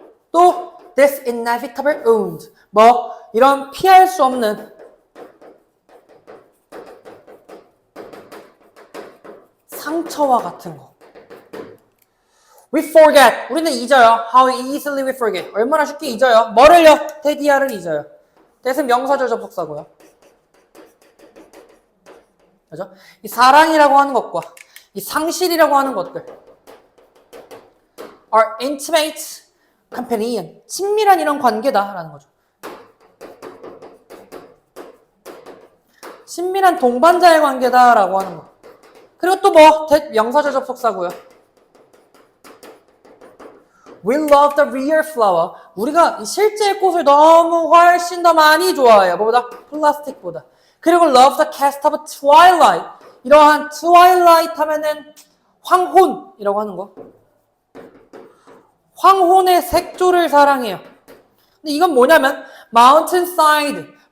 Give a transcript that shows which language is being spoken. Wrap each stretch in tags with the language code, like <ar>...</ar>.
<en>또 this inevitable wound.</en> <ko>이런 피할 수 없는 상처와 같은 거.</ko> <en>We forget.</en> <ko>우리는 잊어요.</ko> <en>How easily we forget.</en> <ko>얼마나 쉽게 잊어요. 뭐를요? 테디아를 잊어요. that은 명사절 접속사고요. 그죠? 이 사랑이라고 하는 것과 이 상실이라고 하는 것들</ko> <en>are intimate companion.</en> <ko>친밀한 이런 관계다라는 거죠. 친밀한 동반자의 관계다라고 하는 거. 그리고 또 명사절 접속사고요.</ko> <en>We love the real flower.</en> <ko>우리가 이 실제의 꽃을 너무 훨씬 더 많이 좋아해요. 뭐보다? 플라스틱보다.</ko> <en>그리고 love the cast of twilight.</en> <ko>이러한 twilight 하면은 황혼이라고 하는 거. 황혼의 색조를 사랑해요. 근데 이건 뭐냐면 mountainside.</ko>